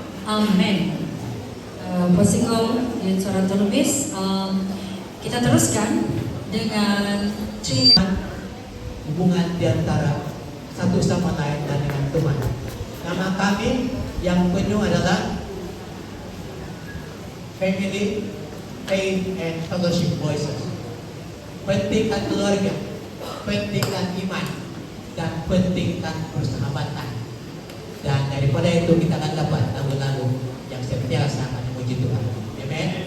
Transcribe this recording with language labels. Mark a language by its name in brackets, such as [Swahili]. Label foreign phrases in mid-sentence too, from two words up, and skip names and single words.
[Malay] Amin. Posingong dan suara tulis, kita teruskan dengan hubungan di antara satu sama lain dan dengan Tuhan. Nama kami yang penuh adalah Family, Faith, and Fellowship Voices. Pentingkan keluarga, pentingkan iman, dan pentingkan persahabatan. Dan daripada itu kita akan dapat lagu-lagu yang senantiasa akan memuji Tuhan. Amen.